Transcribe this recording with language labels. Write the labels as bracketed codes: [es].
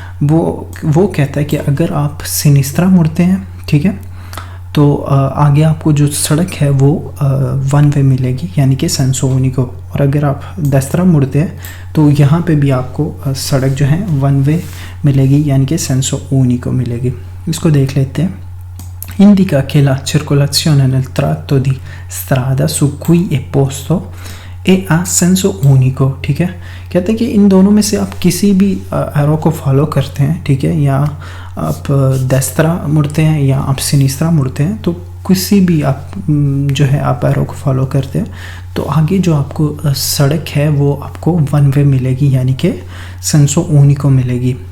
[hi] वो कहता है कि अगर आप सिनिस्त्रा मुड़ते हैं, ठीक है, तो आगे आपको जो सड़क है वो वन वे मिलेगी, यानी कि सेंसो ऊनिको, और अगर आप देस्त्रा मुड़ते हैं तो यहाँ पे भी आपको सड़क जो है वन वे मिलेगी, यानी कि सेंसो ऊनिको मिलेगी। इसको देख लेते हैं। [it] indica che la circolazione nel tratto di strada su cui è posto è a senso unico, [hi] ठीक है। कहते हैं कि इन दोनों में से आप किसी भी एरो को फॉलो करते हैं, ठीक है, या आप देस्त्रा मुड़ते हैं या आप सिनिस्त्रा मुड़ते हैं, तो किसी भी आप जो है आप एरो को फॉलो करते हैं तो आगे जो आपको सड़क है वो आपको वन वे मिलेगी, यानी कि सेंसो ऊनिको मिलेगी।